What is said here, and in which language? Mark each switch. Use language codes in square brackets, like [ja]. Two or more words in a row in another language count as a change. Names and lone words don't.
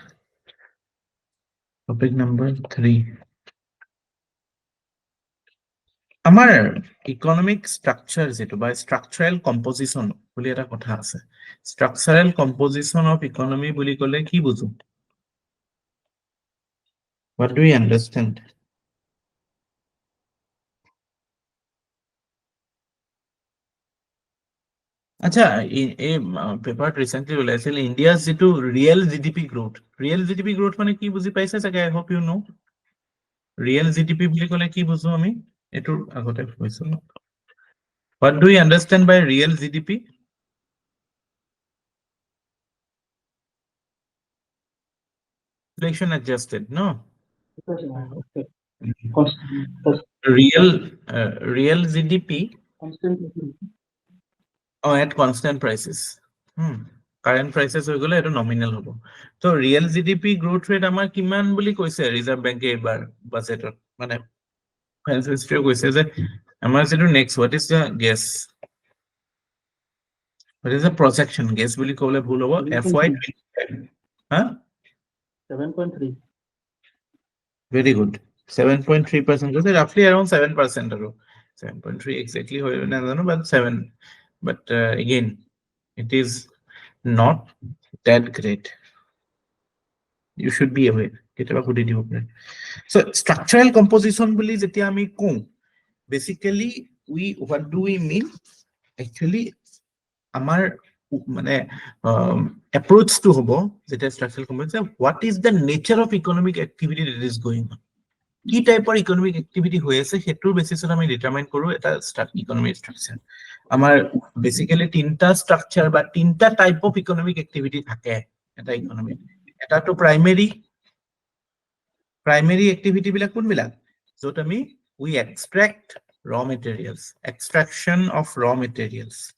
[as] number 3 আমাৰ [en] economic structure [as] যেটো বা [en] structural composition [as] বুলি এটা কথা আছে [en] structural composition of economy [as] বুলি ক'লে কি বুজো [en] what do you understand [as] আচ্ছা এই পেপাৰত ৰিসেন্টলি ওলাইছিল ইণ্ডিয়াৰ যেটো [en] real GDP growth [as] মানে কি বুজি পাইছে চাগে [en] I hope you know real GDP [as] বুলি ক'লে কি বুজো আমি এটোৰ আগতে কৈছো [en] what do you understand by real GDP inflation adjusted no real GDP at constant prices current prices [as] হৈ গলে এটো নমিনাল হ'ব তো [en] real GDP growth rate [as] আমাৰ কিমান বুলি কৈছে ৰিজাৰ্ভ বেংকে এবাৰ বাজেটত মানে ফাইনেন্স মিনিষ্ট্ৰীয়ে কৈছে যে আমাৰ যেটো নেক্সট [en] what is the guess what is the projection guess [as] বুলি ক'লে ভুল হ'ব FY 25 7.3 [en] very good 7.3% কৈছে roughly around 7% আৰু 7.3 exactly [as] হয় নাজানো [en] but 7 but again it is not that great you should be aware [as] কেতিয়াবা সুধি দিব পাৰে [en] so structural composition [as] বুলি যেতিয়া আমি কওঁ [en] basically what do we mean actually [as] আমাৰ মানে [en] approach to [as] হ'ব যেতিয়া [en] structural composition what is the nature of economic activity that is going on [as] কি টাইপৰ [en] economic activity [as] হৈ আছে হেতুৰ বেসিছত আমি ডিটাৰমাইন কৰো এটা [en] economic structure [as] আমাৰ বেসিক্যালি তিনটা স্ট্ৰাকচাৰ বা তিনটা [en] type of economic activity [as] থাকে এটা ইকনমি এটাটো [en] primary activity [as] বিলাক কোনবিলাক যত আমি [en] we extract raw materials extraction of raw materials